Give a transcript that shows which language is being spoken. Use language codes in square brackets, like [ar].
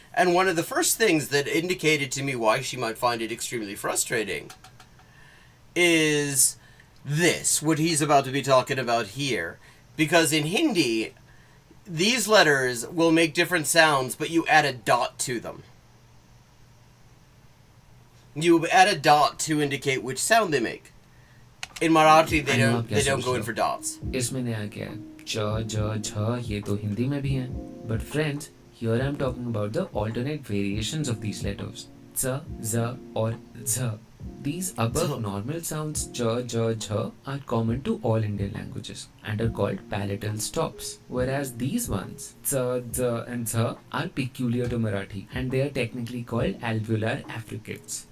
[en] And one of the first things that indicated to me why she might find it extremely frustrating is this, what he's about to be talking about here. Because in Hindi, these letters will make different sounds, but you add a dot to them. You add a dot to indicate which sound they make. In Marathi, they don't go in for dots. [hi] इसमें नया क्या है? च, ज, झ, ये तो हिंदी में भी हैं. [en] But friends, here I'm talking about the alternate variations of these letters. च, z, or z. These above normal sounds ch, j, jh are common to all Indian languages and are called palatal stops, whereas these ones ch, z and zh are peculiar to Marathi and they are technically called alveolar affricates.